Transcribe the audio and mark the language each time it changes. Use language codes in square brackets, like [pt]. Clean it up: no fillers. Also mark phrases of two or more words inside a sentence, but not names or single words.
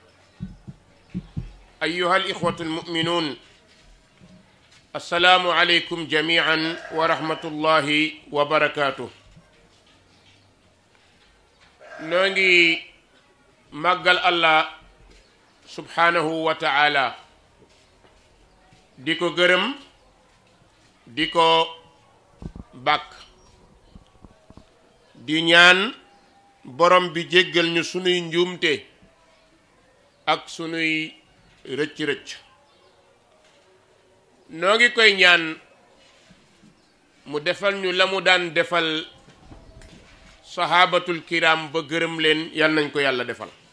[ar] أيها الإخوة المؤمنون السلام عليكم جميعا ورحمة الله وبركاته. [wo] Noo ngi magal Yàlla [ar] سبحانه وتعالى [wo] di ko gërëm di ko bak di ñaan borom bi jéggal ñu sunuy njuumte ak sunuy rëcc-rëcc noo ngi koy ñaan mu defal ñu la mu daan defal [ar] الصحابة الكرام [wo] ba gërëm leen yal nañ ko yàlla defal.